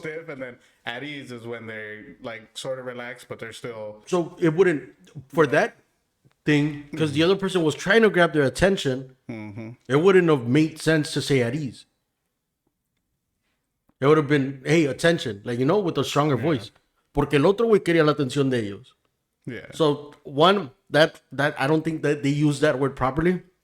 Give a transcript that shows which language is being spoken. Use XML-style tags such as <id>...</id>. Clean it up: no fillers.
<en>stiff, and then at ease is when they're like sort of relaxed, but they're still. So it wouldn't, for that thing, because the other person was trying to grab their attention, it wouldn't have made sense to say at ease. It would have been, hey, attention, like, with a stronger voice.</en> <es>Porque el otro güey quería la atención de ellos.</es> <en>Yeah. So one, that I don't think that they use that word properly.</en>